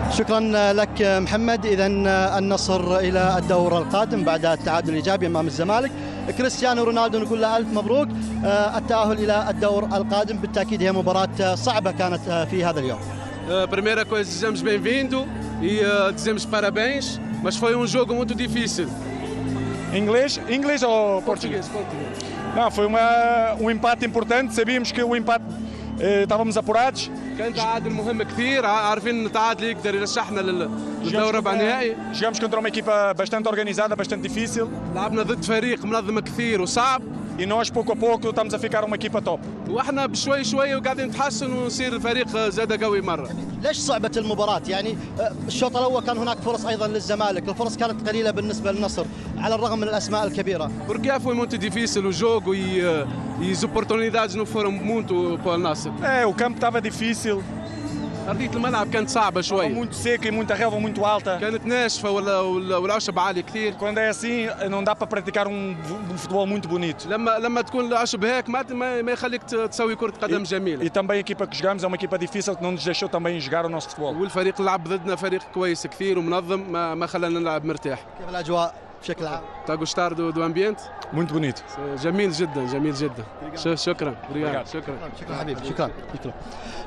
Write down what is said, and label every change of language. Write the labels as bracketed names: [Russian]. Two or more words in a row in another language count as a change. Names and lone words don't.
[Arabic] شكرا لك محمد. إذا النصر إلى الدور القادم بعد التعادل الإيجابي أمام الزمالك. كريستيانو رونالدو نقول له ألف مبروك التأهل إلى الدور القادم. بالتأكيد هي مباراة صعبة كانت في هذا اليوم. [Portuguese] Primeira coisa, desejamos bem-vindo e dizemos parabéns, mas foi jogo muito difícil. Inglês ou português? Não, foi empate importante. Sabíamos que o empate estávamos apurados. [Arabic] كان تعادل مهم كثير، عارفين ان التعادل يقدر يرشحنا للدور ربع نهائي. [Portuguese] Jogamos contra uma equipa bastante organizada, bastante difícil. [Arabic] لعبنا ضد فريق منظم كثير وصعب. [Portuguese] E nós pouco a pouco estamos a ficar uma equipa top. [Arabic] واحنا بشوي شوي وقاعدين نتحسن ونصير فريق زاد قوي مره. ليش صعبة المباراة؟ يعني الشوط الأول كان هناك فرص أيضا للزمالك، الفرص كانت قليلة بالنسبة للنصر على الرغم من الأسماء الكبيرة. [Portuguese] Porque foi muito difícil o jogo e as oportunidades não foram muito para o Nasser. O campo estava difícil. [Arabic] أرضية الملعب كانت صعبة شوي. [Portuguese] Muito seca e muita relva muito alta. [Arabic] كانت ناشفة والعشب عالي كثير. [Portuguese] Quando é assim não dá para praticar futebol muito bonito. [Arabic] لما تكون العشب هيك ما يخليك تسوي كرة قدم جميلة. [Portuguese] E também a equipa que jogamos é uma equipa difícil que não nos deixou também jogar o nosso futebol. [Arabic] والفريق اللي لعب ضدنا فريق كويس كثير ومنظم ما خلانا نلعب مرتاح. كيف الأجواء بشكل عام؟ [Portuguese] Está a gostar do ambiente؟ Muito bonito. [Arabic] جميل جدا جميل جدا. شكرا. شكرا حبيبي. شكرا.